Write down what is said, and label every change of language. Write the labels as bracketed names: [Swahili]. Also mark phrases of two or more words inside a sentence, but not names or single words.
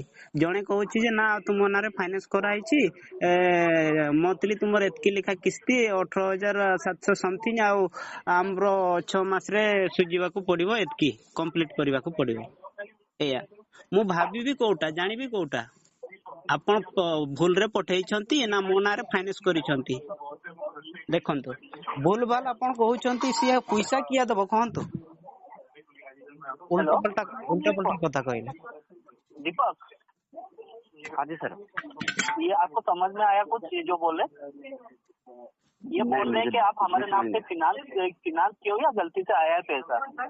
[Odia] ଜଣେ କହୁଛି ଯେ ନା ତୁମ ନାଁରେ ଫାଇନାନ୍ସ କରାହେଇଛି, ମନ୍ଥଲି ତୁମର ଏତିକି ଲେଖା କିସ୍ତି 18,700 ସମଥିଙ୍ଗ, ଆଉ ଆମର 6 ମାସରେ ସୁଝିବାକୁ ପଡିବ, ଏତିକି କମ୍ପ୍ଲିଟ କରିବାକୁ ପଡିବ। ଏଇଆ ମୁଁ ଭାବିବି କୋଉଟା, ଜାଣିବି କୋଉଟା ଆପଣ ଭୁଲରେ ପଠେଇଛନ୍ତି ନା ମୋ ନାଁରେ ଫାଇନାନ୍ସ କରିଛନ୍ତି। ଦେଖନ୍ତୁ ଭୁଲ ଭାଲ ଆପଣ କହୁଛନ୍ତି, ସିଏ ପଇସା କିଏ ଦବ କହନ୍ତୁ? ଓଲଟା ପାଲଟା କଥା କହିଲେ। [Hindi] दीपक, हाँ जी सर, ये आपको समझ में आया कुछ जो बोले? ये बोल रहे हैं कि आप हमारे नाम से फिनांस किए हो या गलती से आया है पैसा?